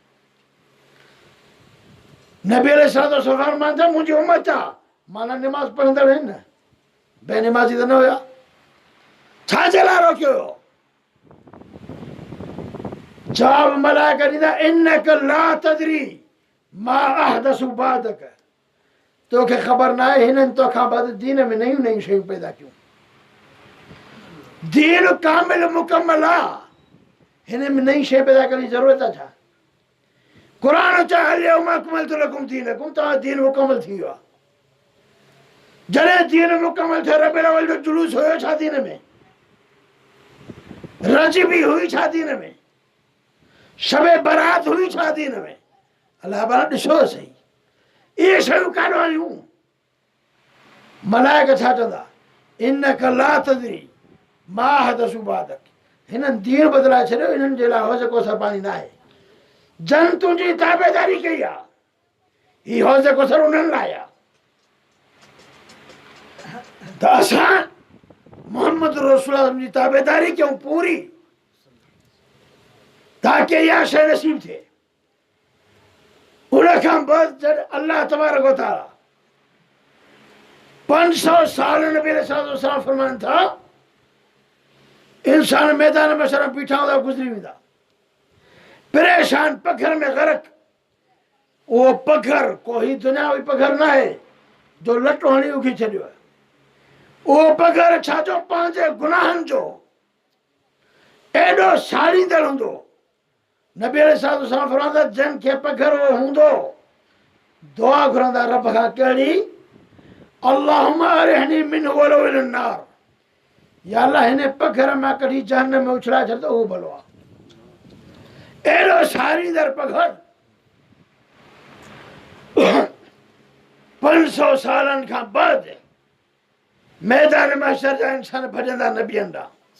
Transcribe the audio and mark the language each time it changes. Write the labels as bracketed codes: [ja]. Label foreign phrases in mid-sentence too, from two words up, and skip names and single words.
[sd] नबी अलैहिस्सलाम फरमाइनि था मुंहिंजी उम्मत आहे, माना निमाज़ पढ़ंदड़ आहिनि न, बेनिमाज़ी त न हुया। छाजे लाइ रोकियो हो? जवाब मलाइका ॾींदा [ar] إنك لا تدري ما أحدثوا بعدك, [sd] तोखे ख़बर न आहे हिननि तोखां बाद दीन में नयूं नयूं शयूं पैदा कयूं। दीन कामिल मुकम्मल आहे, हिन में नई शइ पैदा करण जी ज़रूरत आहे छा? क़ुरान चए [ar] اليوم أكملت لكم دينكم, [sd] तव्हां दीन मुकम्मल थी वियो आहे। जॾहिं दीन मुकम्मल थियो, रबीउल अव्वल जो जुलूस हुयो छा दीन में? रजबी हुई छा दीन में? शबे बरात हुई छा दीन में? अलाह भला ॾिसो सही, इहे शयूं कान आहियूं। मलाइका छा चवंदा? [ar] إنك لا تدري ما أحدثوا بعدك, [sd] हिननि दीन बदिलाए छॾियो, हिननि जे लाइ हौज़ कौसर पाणी न आहे। जन तुंहिंजी ताबेदारी कई आहे, हीउ हौज़ कौसर उन्हनि लाइ आहे। त असां मोहम्मद रसूलुल्लाह जी ताबेदारी कयूं पूरी, ताकि इहा शइ नसीब थिए। उन खां बाद जॾहिं अल्लाह तबारक व तआला 500 साल नबी अलैहिस्सलाम फरमाइनि था इंसान मैदान में सर बीठा हूंदा गुज़री वेंदा, परेशान, पखर में ग़रक़। उहो पखर कोई दुनियावी पखर न आहे जो लटो हणी उगी छॾियो आहे। उहो पखर छा जो पंहिंजे गुनाहनि जो एॾो साड़ींदड़ हूंदो। नबी अलैहिस्सलाम फरमाईंदा जंहिंखे पखर उहो हूंदो, दुआ घुरंदा रब खां कहिड़ी? [ar] اللهم أرحني منه ولو إلى النار, [sd] या अल्लाह हिन पखर मां कढी जहन्नम में उछलाए छॾ त उहो भलो आहे। एॾो साड़ींदड़ पखर 500 सालनि खां बाद मैदान महशर जा इंसान भॼंदा नबियनि ॾांहुं।